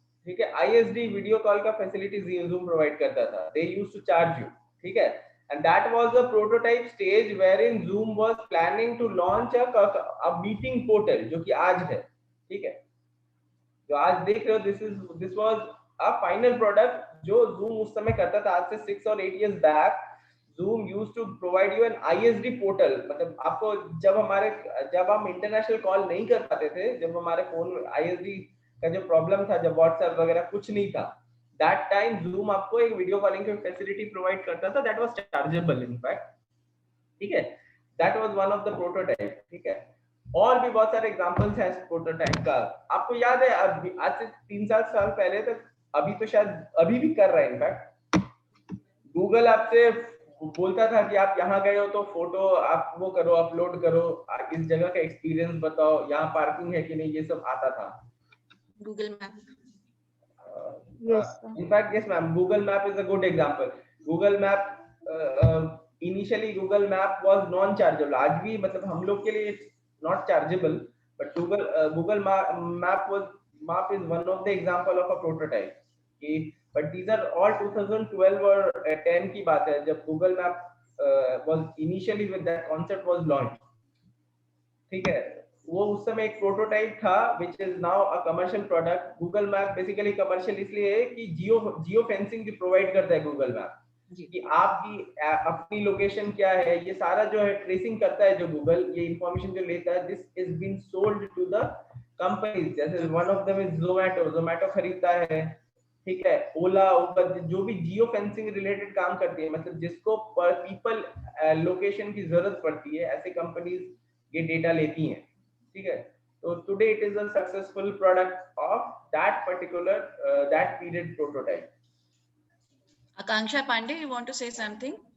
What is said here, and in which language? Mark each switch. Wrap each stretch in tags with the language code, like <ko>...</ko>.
<hi>ठीक है, ISD video call का फैसिलिटी जूम प्रोवाइड करता था।</hi> <en>they used to charge you, ठीक है, and that was a prototype stage wherein Zoom was planning to launch a meeting portal,</en> <hi>जो कि आज है,</hi> <en>ठीक है,</en> <hi>जो आज देख रहे हो।</hi> <en>this was a final product</en> <hi>जो Zoom उस समय करता था। आज से 6 और 8</hi> <en>years back Zoom used to provide you an ISD portal।</en> <hi>मतलब आपको जब हम इंटरनेशनल कॉल नहीं कर पाते थे, जब हमारे फोन ISD का जो प्रॉब्लम था, जब व्हाट्सएप वगैरह कुछ नहीं था,</hi> <en>that time</en> <hi>Zoom आपको एक वीडियो कॉलिंग की फैसिलिटी प्रोवाइड करता था,</hi> <en>that was chargeable in fact,</en> <hi>ठीक है।</hi> <en>that was one of the prototype, ठीक है।</en> <hi>और भी बहुत सारे एग्जांपल्स हैं प्रोटोटाइप का। आपको याद है आज से 3-4 साल पहले तक, अभी तो शायद अभी भी कर रहा है इनफैक्ट, गूगल आपसे बोलता था कि आप यहाँ गए हो तो फोटो आप वो करो, अपलोड करो, इस जगह का एक्सपीरियंस बताओ, यहाँ पार्किंग है कि नहीं, ये सब आता था।</hi> <en>Google Map. Yes, sir. In fact, yes, ma'am. Google Map is a good example. Google Map, initially Google Map was non-chargeable.</en> <hi>आज भी मतलब हम लोग के लिए</hi> <en>it's not chargeable, but Google Map is one of the example of a prototype. कि but these are all 2012</en> <hi>और 10 की बात है, जब</hi> <en>Google Map was initially with that concept was launched.</en> <hi>ठीक है, वो उस समय एक प्रोटोटाइप था</hi> <en>which is now a commercial product.</en> <hi>Google Map basically commercial इसलिए है कि जियो फेंसिंग भी प्रोवाइड करता है Google Map, कि आपकी अपनी लोकेशन क्या है, ये सारा जो है ट्रेसिंग करता है जो गूगल, ये इंफॉर्मेशन जो लेता है,</hi> <en>This is been sold to the companies.</en> <hi>जैसे</hi> <en>one of them is</en> <hi>Zomato खरीदता है, ठीक है, ओला, उबर, जो भी जियो फेंसिंग रिलेटेड काम करती है, मतलब जिसको पीपल लोकेशन की जरूरत पड़ती है, ऐसे कंपनीज ये डेटा लेती हैं, ठीक है।</hi> <en>तो today it is a successful product of that particular that period prototype. Akanksha Pandey, you want to say something?</en>